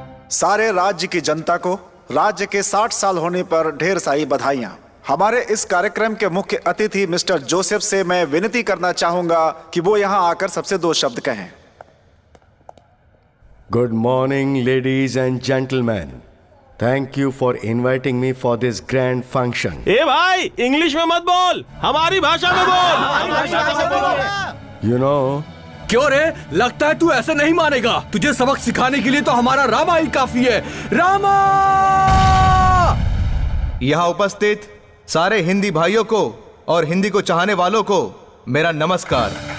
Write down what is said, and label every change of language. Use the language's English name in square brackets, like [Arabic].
[Hindi] सारे राज्य की जनता को राज्य के 60 साल होने पर ढेर सारी बधाइयां। हमारे इस कार्यक्रम के मुख्य अतिथि मिस्टर जोसेफ से मैं विनती करना चाहूंगा कि वो यहां आकर सबसे 2 शब्द कहें। [English] Good morning, ladies and gentlemen. Thank you for inviting me for this grand function. [Hindi] ए भाई, इंग्लिश में मत बोल, हमारी भाषा में बोल। [English] You know, [Hindi] क्यों रे? लगता है तू ऐसे नहीं मानेगा। तुझे सबक सिखाने के लिए तो हमारा रामा ही काफी है। रामा! यहाँ उपस्थित सारे हिंदी भाइयों को और हिंदी को चाहने वालों को मेरा नमस्कार।